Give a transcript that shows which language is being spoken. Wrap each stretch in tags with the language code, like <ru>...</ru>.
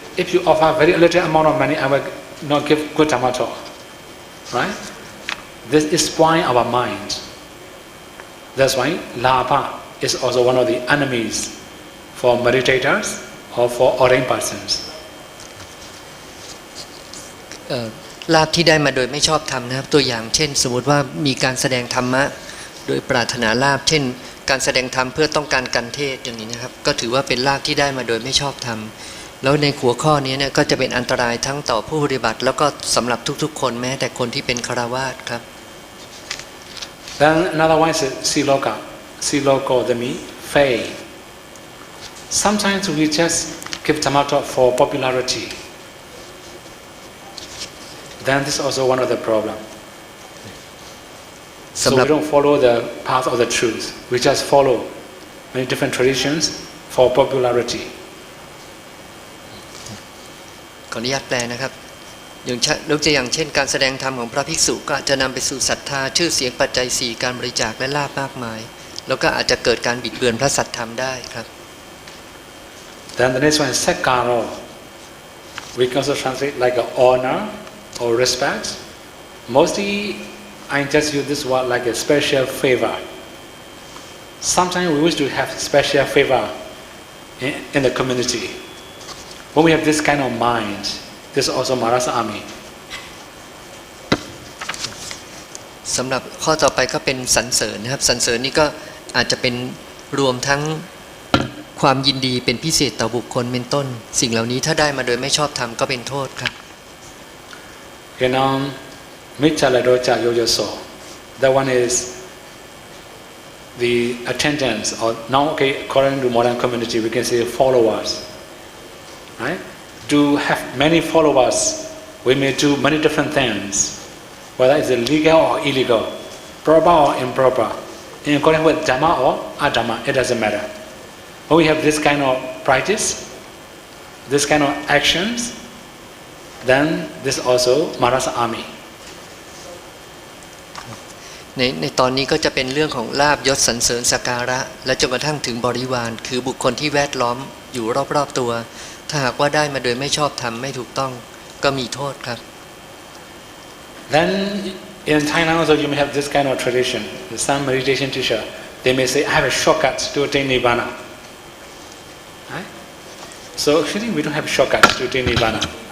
<en>If you offer very little amount of money, I will not give good Dhamma talk, right? This is spoiling our mind. That's why Labha is also one of the enemies for meditators or for ordained persons.</en> <th>ลาภที่ได้มาโดยไม่ชอบธรรมนะครับตัวอย่างเช่นสมมติว่ามีการแสดงธรรมะโดยปรารถนาลาภเช่นการแสดงธรรมเพื่อต้องการกันเทศอย่างนี้นะครับก็ถือว่าเป็นลาภที่ได้มาโดยไม่ชอบธรรมแล้วในหัวข้อนี้เนี่ยก็จะเป็นอันตรายทั้งต่อผู้ปฏิบัติแล้วก็สำหรับทุกๆคนแม้แต่คนที่เป็นฆราวาสครับ</th> <en>Then another one is Siloka. Siloko, that means fame. Sometimes we just give Dhamma talk for popularity. Then this is also one of the problem. So</en> <th>สำหรับ</th> <en>we don't follow the path of the truth. We just follow many different traditions for popularity.</en> <th>ขออนุญาตแปลนะครับยกตัวอย่างเช่นการแสดงธรรมของพระภิกษุก็อาจจะนำไปสู่ศรัทธาชื่อเสียงปัจจัย4การบริจาคและลาภมากมายแล้วก็อาจจะเกิดการบิดเบือนพระสัทธรรมได้ครับ</th> <en>Then the next one is sakkaro. We can also translate like a honor or respect. Mostly I just use this word like a special favor. Sometimes we wish to have special favor in the community. When we have this kind of mind, this is also Maharasa army.</en> <th>สำหรับข้อต่อไปก็เป็นสรรเสริญนะครับสรรเสริญนี่ก็อาจจะเป็นรวมทั้งความยินดีเป็นพิเศษต่อบุคคลเป็นต้นสิ่งเหล่านี้ถ้าได้มาโดยไม่ชอบธรรมก็เป็นโทษครับ</th> <pi>Michala yojaso.</pi> <en>That one is the attendance, or now okay, according to modern community, we can say followers. Right? To have many followers, we may do many different things, whether it's legal or illegal, proper or improper, in accordance with Dhamma or Adhamma, it doesn't matter. When we have this kind of practice, this kind of actions, then this also Maharasa army.</en> <th>ในตอนนี้ก็จะเป็นเรื่องของลาภยศสรรเสริญสักการะและจนกระทั่งถึงบริวารคือบุคคลที่แวดล้อมอยู่รอบๆตัวถ้าหากว่าได้มาโดยไม่ชอบธรรมไม่ถูกต้องก็มีโทษครับ</th> <en>Then in Thailand also you may have this kind of tradition. Some meditation teacher, they may say, I have a shortcut to attain Nibbana. Right? So actually we don't have shortcuts to attain Nibbana.</en>